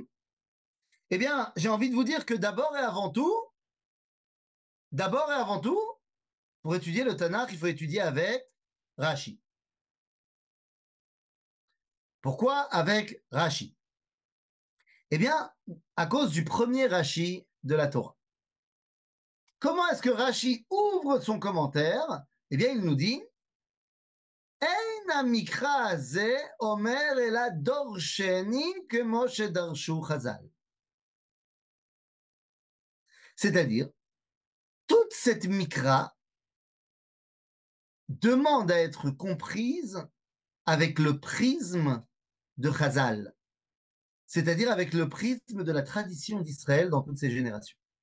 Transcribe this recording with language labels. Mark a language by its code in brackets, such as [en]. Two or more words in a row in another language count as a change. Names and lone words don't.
[fr] Eh bien, j'ai envie de vous dire que d'abord et avant tout, pour étudier le Tanakh, il faut étudier avec Rashi. Pourquoi avec Rashi? Eh bien, à cause du premier Rashi de la Torah. Comment est-ce que Rashi ouvre son commentaire? Eh bien, il nous dit [he] Ein המקרא הזה אומר אלא דורשני כמו שדרשו חז"ל. [fr] C'est-à-dire, toute cette mikra demande à être comprise avec le prisme de Chazal, c'est-à-dire avec le prisme de la tradition d'Israël dans toutes ces générations.